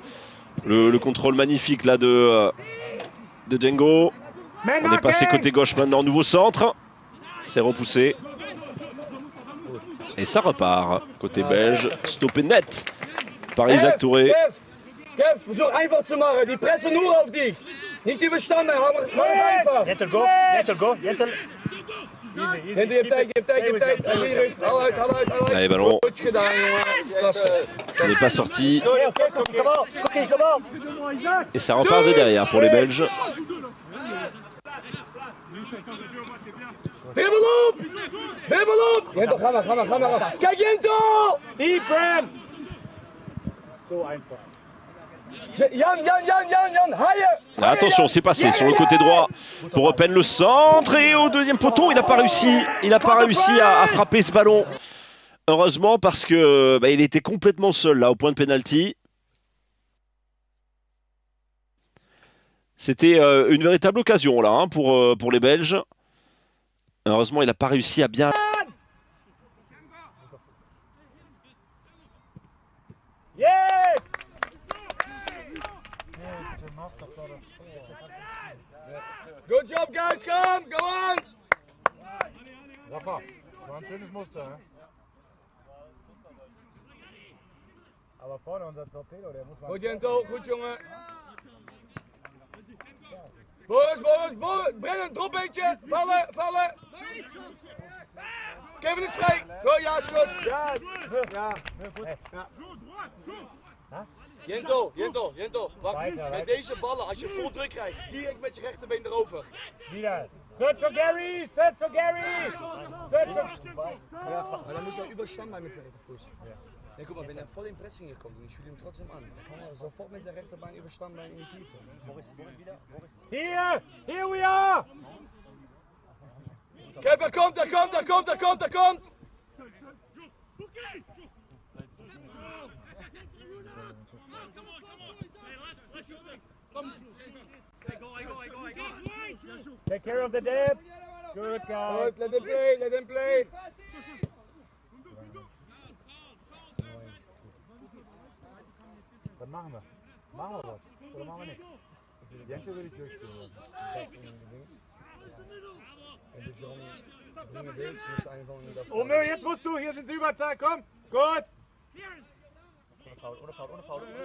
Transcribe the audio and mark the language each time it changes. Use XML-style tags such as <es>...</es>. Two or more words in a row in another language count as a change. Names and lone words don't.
<fr>Le contrôle magnifique là de Django. On est passé côté gauche maintenant, nouveau centre. C'est repoussé. Et ça repart. Côté belge, stoppé net par Isaac Touré.</fr> <de>Kev, versuch einfach zu machen. Die pressen nur auf dich. Nicht über Stamme. Mach es einfach.</de> <en>Jentel, go. Jentel, go. Jentel.</en> <nl>Jentel, je hebt tijd. Haal uit.</nl> <fr>Allez, ballon.</fr> <nl>Goed gedaan, jongen. Klasse.</nl> <fr>Qui n'est pas sorti. Et ça repart de derrière pour les Belges.</fr> <nl>Dribbel op! Jentel, ga maar. Kijk, Jentel!</nl> <en>Deep, Bram.</en> <de>So einfach.</de> <fr>Jan, Attention, c'est passé sur le côté droit pour Open le centre et au deuxième poteau, il n'a pas réussi à frapper ce ballon. Heureusement parce que il était complètement seul là au point de pénalty. C'était une véritable occasion là hein, pour les Belges. Heureusement, il n'a pas réussi à bien.</fr> <en>Good job, guys. Go on.</en> <de>Rafa, war ein schönes Muster, ne? Aber vorne unser Torpedo, der muss mal...</de> <nl>Goed, Jentel. Goed, jongen. Boris. Brennan, drop beetje. Vallen. Kevin is vrij. Goed, ja, is goed. Ja. Jentel. Wacht. Met deze ballen, als je vol druk krijgt, direct met je rechterbeen erover.</nl> <de>Wieder.</de> <en>Search for Gary. Search for...</en> <nl>Maar dan moet je</nl> <de>über Stammbein</de> <nl>met zijn rechtervoet.</nl> <de>Nee, guck mal, wenn er voll in Pressing hier kommt und ich spiele ihm trotzdem an, dann kann er sofort mit der rechten Bein über Stammbein in die Tiefe.</de> <en>Here we are!</en> <de>Kev, er kommt!</de> <en>Take care of the depth. Good guy. Good, let him play.</en> <de>Was machen wir? Machen wir was? Oder machen wir nichts? Jentel will ich durchspielen. Omö, jetzt musst du, hier sind sie Überzahl, komm! Gut! Ohne Foul.</de>